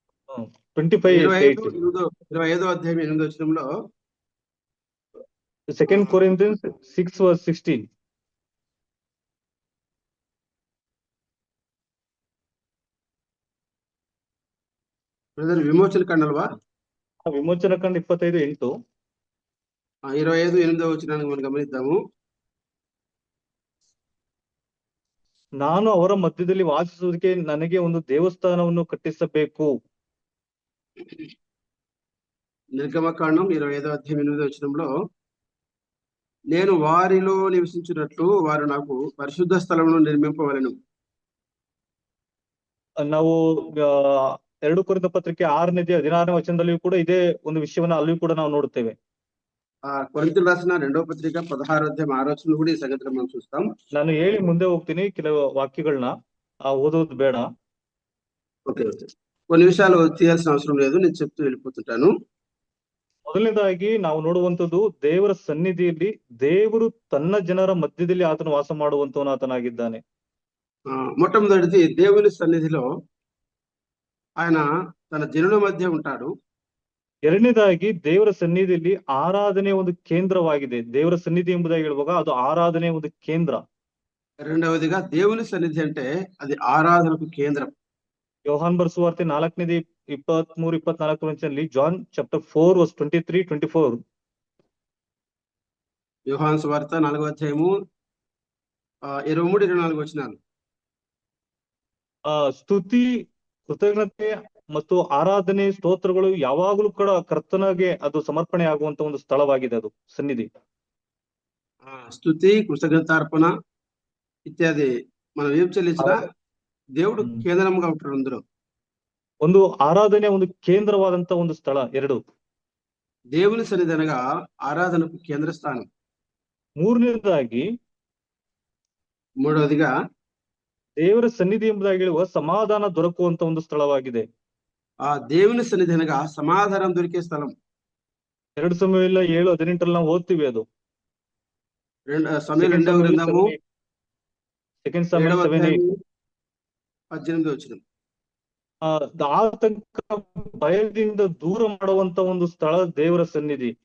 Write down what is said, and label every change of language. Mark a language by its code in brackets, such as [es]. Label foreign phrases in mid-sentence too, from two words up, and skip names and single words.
[te] 25వ అధ్యాయం 8వ వచనంలో, [en] 2 Corinthians 6 verse 16. [te] విమోచన కాండల్వా? విమోచన కాండ 25:8. 25:8వ వచనాన్ని మనం గమనిద్దాము. [kn] ನಾನು ಅವರ ಮಧ್ಯದಲ್ಲಿ ವಾಸಿಸುವುದಕ್ಕೆ ನನಗೆ ಒಂದು ದೇವಸ್ಥಾನವನ್ನು ಕಟ್ಟಿಸಬೇಕು. [te] నిర్గమకాండం 25వ అధ్యాయం 8వ వచనంలో, నేను వారిలో నివసించినట్లు వారు నాకు పరిశుద్ధ స్థలమును నిర్మింపవలెను. [kn] ನಾವು 2 ಕೊರಿಂಥ ಪತ್ರಿಕೆ 6ನೇ ಅಧ್ಯಾಯ 16ನೇ ವಚನದಲ್ಲಿಯೂ ಕೂಡ ಇದೇ ಒಂದು ವಿಷಯವನ್ನ ಅಲ್ಲಿಯೂ ಕೂಡ ನಾವು ನೋಡುತ್ತೇವೆ. [te] కొరింథీయులకు రాసిన 2వ పత్రిక 16వ అధ్యాయం 6వ వచనం కూడా ఈ సంగతిని మనం చూస్తాం. [kn] ನಾನು ಹೇಳಿ ಮುಂದೆ ಹೋಗ್ತೀನಿ, ಕೆಲವು ವಾಕ್ಯಗಳನ್ನ ಓದೋದು ಬೇಡ. [te] ఓకే. కొన్ని విషయాలు తీయాల్సిన అవసరం లేదు, నేను చెప్తూ వెళ్ళిపోతుంటాను. [kn] ಮೊದಲನೇದಾಗಿ ನಾವು ನೋಡುವಂತದ್ದು, ದೇವರ ಸನ್ನಿಧಿಯಲ್ಲಿ ದೇವರು ತನ್ನ ಜನರ ಮಧ್ಯದಲ್ಲಿ ಆತನು ವಾಸ ಮಾಡುವಂತವನು ಆತನಾಗಿದ್ದಾನೆ. [te] మొట్టమొదటిది, దేవుని సన్నిధిలో ఆయన తన జనుల మధ్య ఉంటాడు. [kn] ಎರಡನೇದಾಗಿ, ದೇವರ ಸನ್ನಿಧಿಯಲ್ಲಿ ಆರಾಧನೆ ಒಂದು ಕೇಂದ್ರವಾಗಿದೆ. ದೇವರ ಸನ್ನಿಧಿ ಎಂಬುದಾಗಿ ಹೇಳುವಾಗ ಅದು ಆರಾಧನೆ ಒಂದು ಕೇಂದ್ರ. [te] రెండవదిగా, దేవుని సన్నిధి అంటే అది ఆరాధనకు కేంద్రం. [kn] ಯೋಹಾನ್ ಬರೆದ ಸುವಾರ್ತೆ 4ನೇ 23-24 ವಚನದಲ್ಲಿ, [en] John chapter 4 verse 23-24. [te] యోహాను సువార్త 4వ అధ్యాయము 23-24 వచనాలు. [kn] ಸ್ತುತಿ, ಕೃತಜ್ಞತೆ ಮತ್ತು ಆರಾಧನೆ, ಸ್ತೋತ್ರಗಳು ಯಾವಾಗಲೂ ಕೂಡ ಕರ್ತನಿಗೆ ಅದು ಸಮರ್ಪಣೆ ಆಗುವಂತ ಒಂದು ಸ್ಥಳವಾಗಿದೆ, ಅದು ಸನ್ನಿಧಿ. [te] స్తుతి కృతజ్ఞతార్పణ ఇత్యాది మనం ఏం చెల్లించినా దేవుడు ಹ್ಮ್. కేంద్రంగా ఉంటాడు అందులో. [kn] ಒಂದು ಆರಾಧನೆ ಒಂದು ಕೇಂದ್ರವಾದಂತ ಒಂದು ಸ್ಥಳ. ಎರಡು [te] దేవుని సన్నిధి అనగా ఆరాధనకు కేంద్ర స్థానం. [kn] ಮೂರನೇದಾಗಿ [te] మూడవదిగా [kn] ದೇವರ ಸನ್ನಿಧಿ ಎಂಬುದಾಗಿ ಹೇಳುವ ಸಮಾಧಾನ ದೊರಕುವಂತ ಒಂದು ಸ್ಥಳವಾಗಿದೆ. [te] ఆ దేవుని సన్నిధి అనగా సమాధానం దొరికే స్థలం. [kn] 2 ಸಮುವೇಲ 7:18 ನಾವು ಓದ್ತೀವಿ ಅದು. [te] సమూయేలు రెండవ గ్రంథము [kn] 2 ಸಮುವೇಲ 7:18 [te] 18 వచనం. [kn] ಆತಂಕ ಭಯದಿಂದ ದೂರ ಮಾಡುವಂತ ಒಂದು ಸ್ಥಳ ದೇವರ ಸನ್ನಿಧಿ.